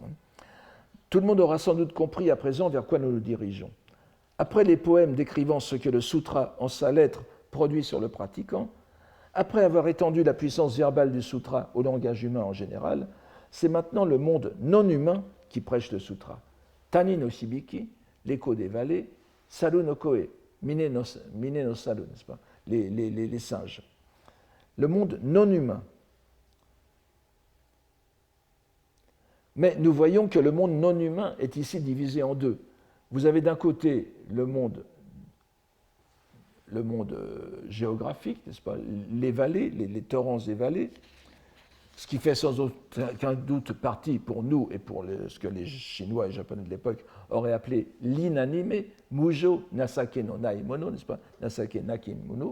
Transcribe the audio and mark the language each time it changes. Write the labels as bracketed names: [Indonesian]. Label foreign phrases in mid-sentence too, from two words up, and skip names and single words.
[French] Tout le monde aura sans doute compris à présent vers quoi nous nous dirigeons. Après les poèmes décrivant ce que le sutra en sa lettre produit sur le pratiquant, après avoir étendu la puissance verbale du sutra au langage humain en général, c'est maintenant le monde non humain qui prêche le sutra. [Japanese] 谷の響き, [French] l'écho des vallées, [Japanese] 猿の声、峰の猿, [French] n'est-ce pas, les singes. Le monde non humain. Mais nous voyons que le monde non humain est ici divisé en deux. Vous avez d'un côté le monde géographique, n'est-ce pas, les vallées, les torrents et vallées, ce qui fait sans aucun doute partie pour nous et pour ce que les Chinois et Japonais de l'époque auraient appelé l'inanimé, [Japanese] 無情 情けの無い物, [French] n'est-ce pas, [Japanese] 情けなき物.